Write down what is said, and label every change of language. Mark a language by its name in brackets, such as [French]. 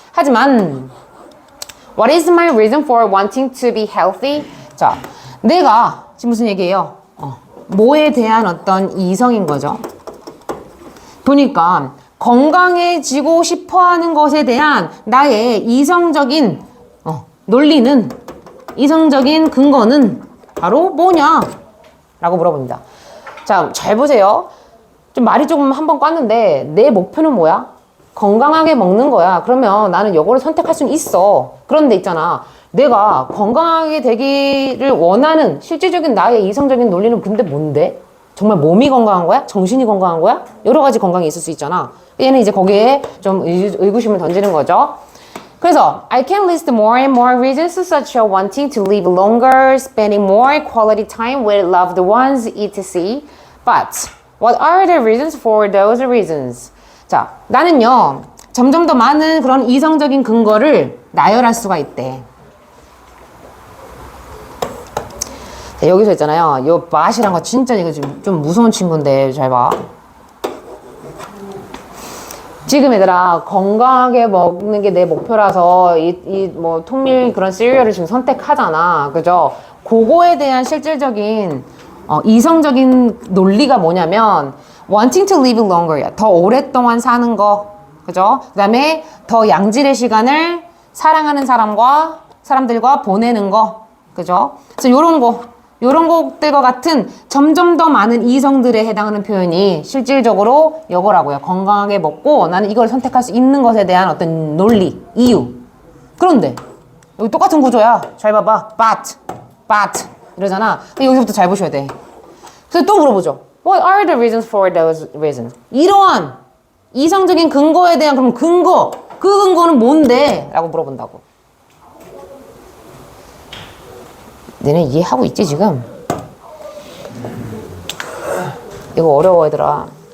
[Korean] 하지만 [English] what is my reason for wanting to be healthy? [Korean] 자, 내가 지금 무슨 얘기예요? 뭐에 대한 어떤 이성인 거죠. 보니까 건강해지고 싶어하는 것에 대한 나의 이성적인 논리는, 이성적인 근거는 바로 뭐냐? 라고 물어봅니다. 자, 잘 보세요. 좀 말이 조금 한번 꽈는데, 내 목표는 뭐야? 건강하게 먹는 거야. 그러면 나는 이거를 선택할 수는 있어. 그런데 있잖아, 내가 건강하게 되기를 원하는 실질적인 나의 이성적인 논리는 근데 뭔데? 정말 몸이 건강한 거야? 정신이 건강한 거야? 여러 가지 건강이 있을 수 있잖아. 얘는 이제 거기에 좀 의구심을 던지는 거죠. 그래서 [English] I can list more and more reasons such as wanting to live longer, spending more quality time with loved ones, etc. But what are the reasons for those reasons? [Korean] 자, 나는요 점점 더 많은 그런 이성적인 근거를 나열할 수가 있대. 자, 여기서 있잖아요. 요 맛이란 거 진짜 이거 좀 무서운 친구인데 잘 봐. 지금 얘들아 건강하게 먹는 게 내 목표라서 뭐 통밀 그런 시리얼을 지금 선택하잖아. 그죠? 그거에 대한 실질적인 이성적인 논리가 뭐냐면 [English] wanting to live longer [Korean] 야. 더 오랫동안 사는 거. 그죠? 그 다음에 더 양질의 시간을 사랑하는 사람들과 보내는 거. 그죠? 그래서 요런 것들과 같은 점점 더 많은 이성들에 해당하는 표현이 실질적으로 이거라고요. 건강하게 먹고 나는 이걸 선택할 수 있는 것에 대한 어떤 논리, 이유. 그런데 여기 똑같은 구조야. 잘 봐봐. but 이러잖아. 여기서부터 잘 보셔야 돼. 그래서 또 물어보죠. [English] What are the reasons for those reasons? [Korean] 이러한 이성적인 근거에 대한 그럼 그 근거는 뭔데? 라고 물어본다고. 너네 이해하고 있지 지금? 이거 어려워 얘들아.